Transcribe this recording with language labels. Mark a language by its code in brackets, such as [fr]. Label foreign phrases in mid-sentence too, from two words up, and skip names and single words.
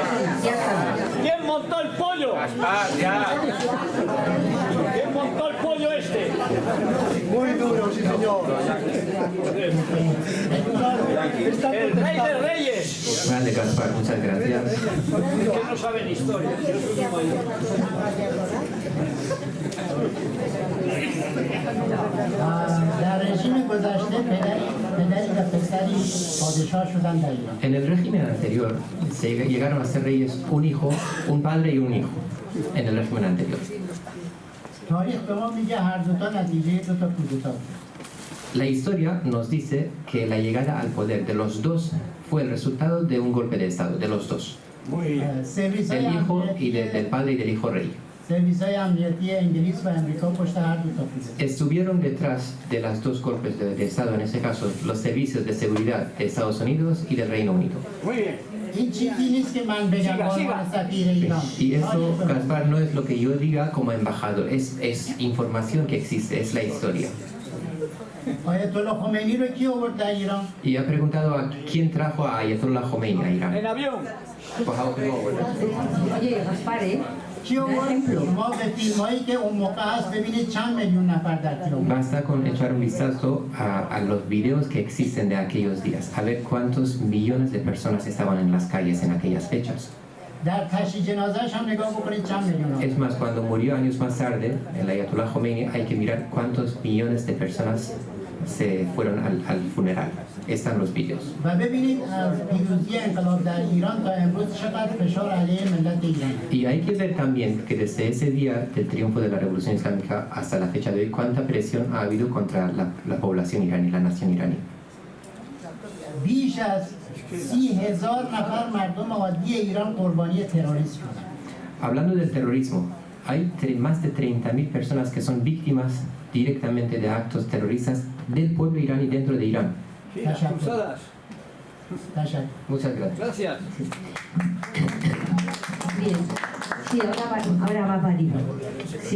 [es] ¿Quién montó el pollo? ¿Quién montó el pollo este? Muy duro, sí señor. El rey de reyes. Grande Gaspar, muchas gracias. Que no saben historia. [fa] در رژیم گذشته پدری و پسری پادشاه شدن در ایران. [es] En el régimen anterior llegaron a ser reyes un hijo, un padre y un hijo. En el régimen anterior. [fa] تاریخ به ما میگه هر دو تا نتیجه دو تا کودتا بود. [es] La historia nos dice que la llegada al poder de los dos fue el resultado de un golpe de estado, de los dos. Del hijo y del padre y del hijo rey. [fa] سرویس‌های امنیتی انگلیس و امریکا پشت هر دو تا کودتا. [es] Estuvieron detrás de los dos golpes de estado, en este caso los servicios de seguridad de Estados Unidos y del Reino Unido. Muy bien. [fa] این چیزی نیست که من بگم به عنوان سفیر ایران. [es] Y eso, Gaspar, no es lo que yo diga como embajador, es información que existe, es la historia. [fa] آیت الله خمینی رو کی آورد در ایران؟ [es] Y ha preguntado a quién trajo a Ayatollah Khomeini a Irán. En avión. Oye, Gaspar, [fa] کی آورد؟ ما به فیلم‌هایی که اون موقع هست ببینید چند میلیون نفر در تهران. [es] Basta con echar un vistazo a los videos que existen de aquellos días, a ver cuántos millones de personas estaban en las calles en aquellas fechas. [fa] در تشییع جنازه‌اش هم نگاه بکنید چند میلیون. [es] Es más, cuando murió años más tarde, el Ayatollah Khomeini, hay que mirar cuántos millones de personas se fueron al funeral. Están los vídeos. [fa] و ببینید از پیروزی انقلاب در ایران تا امروز چقدر فشار علیه ملت ایران. [es] Y hay que ver también que desde ese día del triunfo de la Revolución Islámica hasta la fecha de hoy, cuánta presión ha habido contra la población iraní, la nación iraní. [fa] بیش از 30,000 نفر مردم عادی ایران قربانی تروریسم شدند. [es] Hablando del terrorismo, hay más de 30.000 personas que son víctimas directamente de actos terroristas del pueblo iraní dentro de Irán. Expulsadas. Muchas gracias. Gracias. Bien. Sí, ahora va María. Sí.